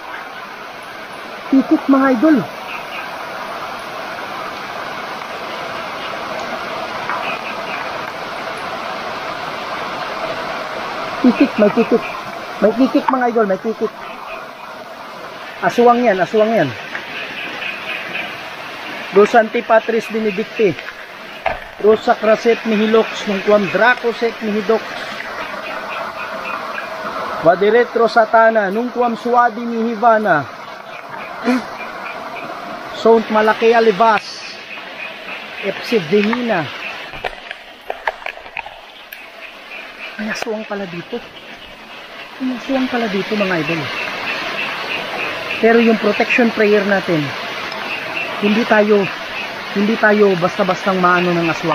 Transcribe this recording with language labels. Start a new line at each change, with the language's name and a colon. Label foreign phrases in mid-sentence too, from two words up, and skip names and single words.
Filipino: Tikit mga idol. Tikit, may tikit. May tikit mga idol, may tikit. Aswang yan, aswang yan.
Latin: Cruz Sancti Patris Benedicti. Cruz Sacraset Mihilox. Nung Quam Dracoset Mihidok. Vadiretro Satana. Nung Quam Suadi Mihivana. Sont Malakea Libas, FC Venina.
Filipino: May aswang pala dito. May aswang pala dito mga idol. Pero yung
English: protection prayer
Filipino: natin, hindi tayo basta-bastang maano ng aswang.